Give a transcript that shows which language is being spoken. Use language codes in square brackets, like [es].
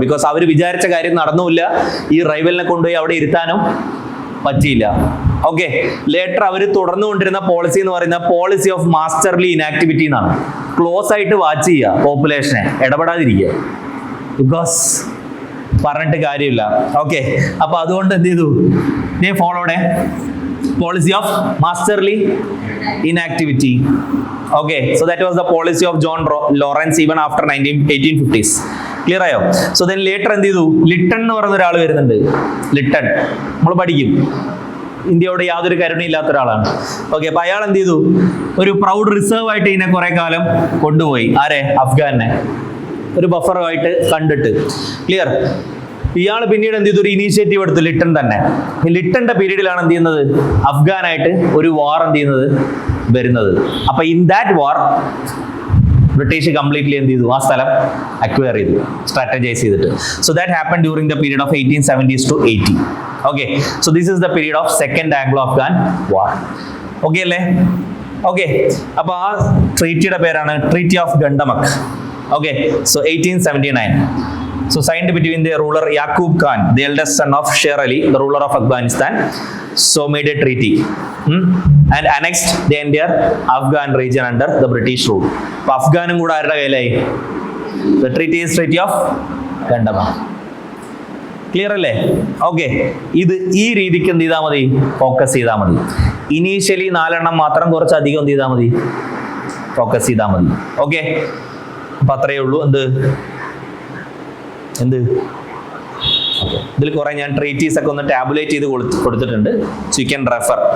[ml] Because അവർ വിചാരിച്ച കാര്യം നടന്നുമില്ല. ഈ റൈവലിനെ കൊണ്ടുപോയി അവിടെ ഇരുത്താനും പറ്റിയില്ല. ഓക്കെ, ലേറ്റർ അവർ തുടർന്നുകൊണ്ടിരുന്ന പോളിസി എന്ന് പറയുന്ന പോളിസി ഓഫ് മാസ്റ്റർലി ഇനാക്ടിവിറ്റി എന്നാണ്. ക്ലോസ് ആയിട്ട് വാച്ച് ചെയ്യുക, പോപ്പുലേഷനെ ഇടപെടാതിരിക്കുക. ബിക്കോസ് പറഞ്ഞിട്ട് കാര്യമില്ല. ഓക്കെ, അപ്പൊ അതുകൊണ്ട് എന്ത് ചെയ്തു, [en] they followed a policy of masterly inactivity. Okay, so that was the policy of John Lawrence even after 1850s. [ml] Clear ആയോ? സോ ദെൻ ലേറ്റർ എന്ത് ചെയ്തു, ലിട്ടൺ എന്ന് പറയുന്ന ഒരാൾ വരുന്നുണ്ട്. ലിട്ടൺ നമ്മൾ പഠിക്കും, ഇന്ത്യയോട് യാതൊരു കരുണയില്ലാത്ത ഒരാളാണ്. ഓക്കെ, അപ്പൊ അയാൾ എന്ത് ചെയ്തു, ഒരു പ്രൗഡ് റിസർവ് ആയിട്ട് ഇതിനെ കുറെ കാലം കൊണ്ടുപോയി. ആരെ? അഫ്ഗാനെ ഒരു ബഫറുമായിട്ട് കണ്ടിട്ട്. ക്ലിയർ? ഇയാൾ പിന്നീട് എന്ത് ചെയ്തു, ഒരു ഇനീഷ്യേറ്റീവ് എടുത്തു, ലിട്ടൺ തന്നെ. ലിട്ടന്റെ പീരീഡിലാണ് എന്ത് ചെയ്യുന്നത്, അഫ്ഗാനായിട്ട് ഒരു വാർ എന്ത് ചെയ്യുന്നത്, വരുന്നത്. അപ്പൊ [en] in that war [ml] British completely എന്ത് ചെയ്തു, ആ സ്ഥലം അക്വയർ ചെയ്തു, സ്ട്രാറ്റജൈസ് ചെയ്തിട്ട്. [en] So that happen during the period of 1870s to 80. Okay, so this is the period of second Anglo Afghan war. Okay അല്ലേ? [ml] ഓക്കെ, അപ്പൊ ആ ട്രീറ്റിയുടെ പേരാണ് treaty of ഗണ്ടമക്. Okay, so 1879. [en] So signed between the ruler Yaqub Khan, the eldest son of Sher Ali, the ruler of Afghanistan. So made a treaty and annexed the entire Afghan region under the British rule. [ml] So Afghanim kuda arude kayilai. [en] The treaty is Treaty of Gandamak. [ml] Clear അല്ലേ? Okay, ഇത് ഈ രീതിക്ക് എന്ത് ചെയ്താൽ മതി, focus ചെയ്താൽ മതി. Initially 4 എണ്ണം മാത്രം കുറച്ച് അധികം എന്ത് ചെയ്താൽ മതി, ഫോക്കസ് ചെയ്താൽ മതി. ഓക്കെ, അപ്പൊ അത്രയേ ഉള്ളൂ. എന്ത് ഇതിൽ കുറെ ഞാൻ ട്രീറ്റീസ് ഒക്കെ ഒന്ന് ടാബുലേറ്റ് ചെയ്ത് കൊടുത്തിട്ടുണ്ട്. [en] So you can refer.